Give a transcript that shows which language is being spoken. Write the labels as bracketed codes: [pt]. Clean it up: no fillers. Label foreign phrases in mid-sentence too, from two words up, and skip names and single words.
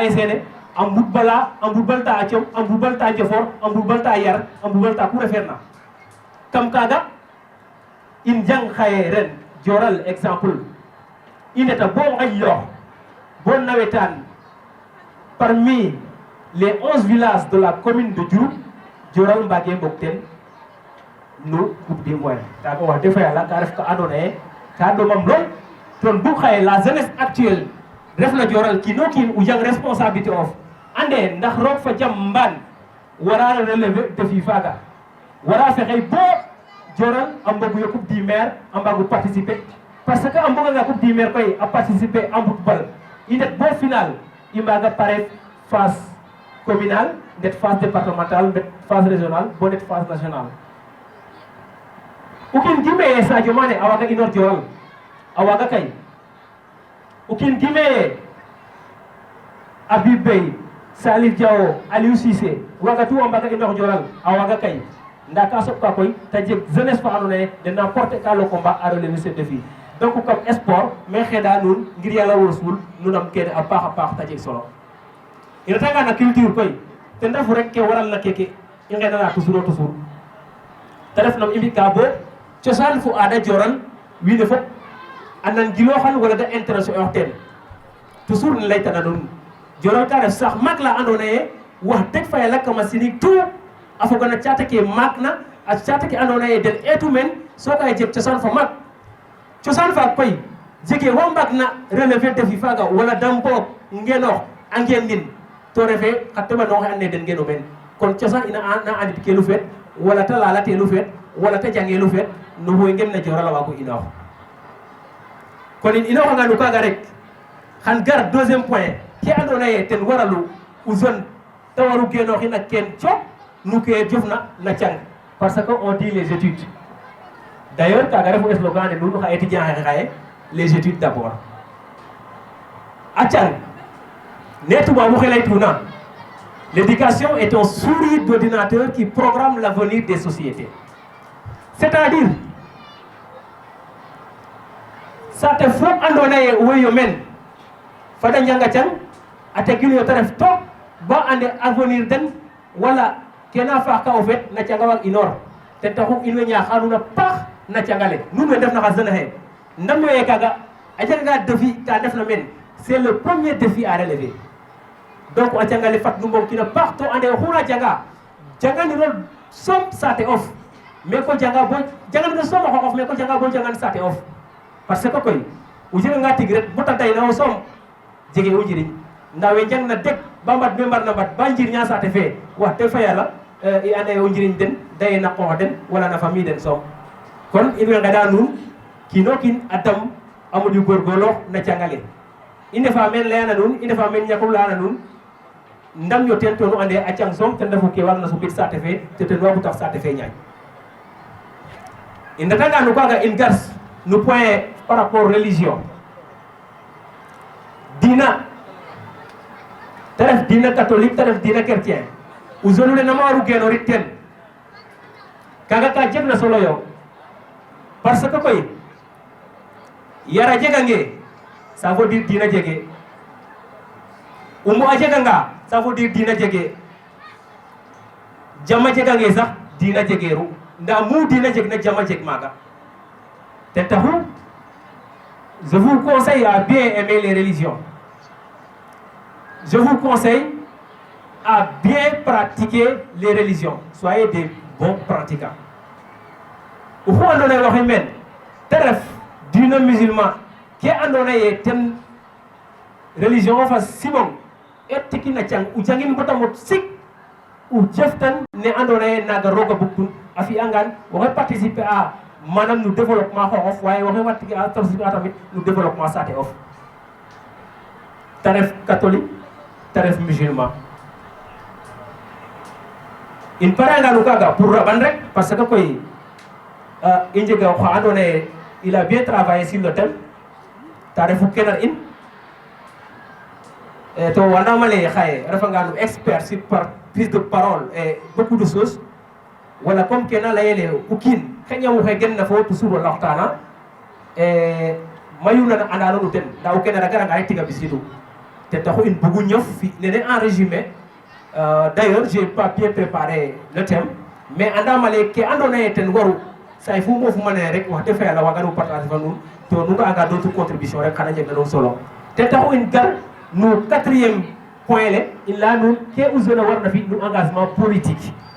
[srr] ASC ne a mbudbalta a com a mbudbalta njofor a mbudbalta yar a mbudbalta ku refeerna kam kaga in jang xaye ren Dioral exemple i ndeta bo ngaƴloox bo nawetaan [fr] parmi les 11 villages de la commune de Diouroup [srr] Dioral mbage mbog ten no [fr] coupe du moyen [srr] kaga wax deg fa yala ka ref ka andona ye ka ɗomam lool ton bu xaye [fr] la jeunesse actuelle [srr] refna Dioral kiino kiin u jang responsabilité of ande ndax roog fa jam mbaan wara [fr] relever défi [srr] faga wara fexey bo Dioral a mbogu yo [fr] coupe du maire [srr] a mbagu [fr] participer parce que [srr] a mboganga [fr] coupe du maire [srr] koy a participer a mbut bal i ndet bo final i mbaga pare [fr] phase communale [srr] ndet [fr] phase départementale [srr] ndet [fr] phase régionale [srr] bo ndet [fr] phase nationale [srr] o kiin gimeye Sadio Mané a waga inor Dioral a waga kay o kiin gimeye Habib Beye Salif Diao Aliou Cissé waga tout a mbaga inor Dioral a waga kay nda ka soɓka koy ta jeg jeunesse fa andona ye den na porter ka [fr] le combat [srr] a [fr] relever ce défi donc comme sport [srr] me xeɗa nuun ngir yàlla wosul nunam kene a paax ta jeg solo i retanga na culture koy ten refu rek ke waral na keke i ngenana toujours te ref nam i mbi'ka bo cosaan fo aada Dioral wiin we fop a nangilooxan wala da intéresser ox teen toujours ne laytana nuun Dioral ka ref sax maak la andona ye wax deg fa yala kama sinig tout a foga na caate ke maak na a caate ke andona ye den eetu men soga jeg cosaan fa maak cosaan fa koy jege wa mbaag na [fr] relever défi [srr] faga wala da mboog ngenoox a ngeenin to refe xa teɓanong xe and naye den ngeno men kon cosaan ina na andit ke lu feet wala ta lalate lu feet wala ta jange lu feet no woy ngem na Dioral a waago inoox kon in inooxanga no kaga rek xan gar [fr] deuxième point [srr] ke andona ye ten waralu o jeune te waru genooxin a keen cop nu ke jofna na cang [fr] parce que on dit les études d'ailleurs [srr] kaga refu slogan ne nuun xa étudiant xe xaye [fr] les études d'abord [srr] a cang ne tubaabu xe laytuna [fr] l'éducation est un souris d'ordinateur qui programme l'avenir des sociétés c'est-à-dire [srr] saate fop andona ye weyo men fada njanga cang a tegin yo te ref took ba ande avenir den wala kena faax ka o feet na canga waag inor ten taxu in way ñaaxa nuun a paax na cangale nous def na xasana he ndam yo kaga a jaga défi ka def na men [fr] c'est le premier défi à relever donc [srr] a cangale fat nu kina partout ande xuna janga ni rol som sate off mais ko janga bo janga ni som off mais ko janga bo janga sate off [fr] parce que [srr] koy u jega nga tig rek bu tay na o som jege o jiriñ ndawe jang na dek bambat membar na bat ba njir nya sate fe wax te fa yalla i ande o njiriñ den day na ko den wala na famille den som kon in we ngada nun kino kin adam amudi gorgolo na jangale inde fa men leena nun inde fa men ñakul laana nun ndam yo ten to nu ande a cang som ten defu ke wal na subit sate fe te ten wagu tax sate fe ñaay in tanga nu kaga in gars nu [fr] point par rapport religion [srr] dina taref dina catholique taref dina chrétien u zone le namaru geno ritten kaga ka jeg na solo yo [fr] parce que [srr] koy yara jegange [fr] ça veut dire [srr] dina jege umu a jeganga [fr] ça veut dire [srr] dina jege jama jegange sax dina jegeru nda mu dina jeg na jama jeg maga te taxu [fr] je vous conseille à bien aimer les religions je vous conseille à bien pratiquer les religions soyez des bons pratiquants [srr] oxu andona ye waxey men te ref dina musulman ke andona ye ten religion fa simong et tikina cang u jangin bota mot sik u jeftan ne andona ye naga roga buktun a fi'angan waxey [fr] participer à [srr] manam no développement xoxof waye waxey [fr] participer à [srr] tamit no développement sate of te ref catholique te ref musulman in paranga no kaga pour raban rek [fr] parce que [srr] koy i njega xa andona ye [fr] il a bien travaillé sur le thème [srr] ta refu kenar in to wandama leye xaye refanga no [fr] expert sur par prise de parole et beaucoup de choses [srr] wala comme kena leyele o kiin xeña wo xe gen na fo toujours o laxtana mayu na andano no ten nda o kenar a garanga rek tiga ɓisidu te taxu in bugu ñof fi nene [fr] en résumé d'ailleurs j'ai pas bien préparé le thème mais [srr] andama leye ke andona ye ten waru say fu mo fu mané rek wax defa yalla waga no partage fa nun to nu nga [fr] d'autres contributions [srr] rek xana jeg na non solo te taxu in gar no [fr] 4e point le [srr] il la nun ke uzona war na fi no [fr] engagement politique